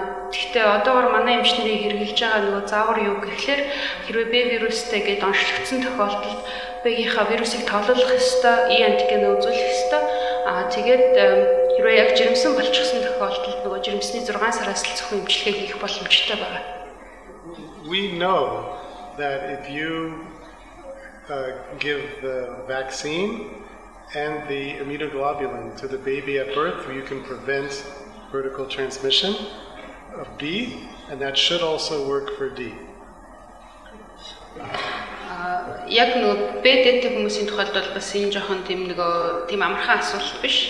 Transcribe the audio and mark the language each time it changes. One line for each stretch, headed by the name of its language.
Mongolian: Гэхдээ одоогор манай эмчнэрийн хэрэгжилж байгаа нөгөө заавар юу гэхлээр хэрвээ Б вирустэй гээд онцлогдсон тохиолдолд Б-ийнхаа вирусыг тоглох ёстой, E антиген үзүүлэх ёстой. Тэгээд хэрвээ яг жирэмсэн болчихсон тохиолдолд нөгөө жирэмсний 6 сараас л зөвхөн эмчилгээ хийх боломжтой байна.
English: We know that if you give the vaccine and the immunoglobulin to the baby at birth, you can prevent vertical transmission of B, and that should also work for D.
Mongolian: Яг нөгөө БД-тэй хүмүүсийн тухайд бол бас энэ жоохон тийм амархан асуулт биш.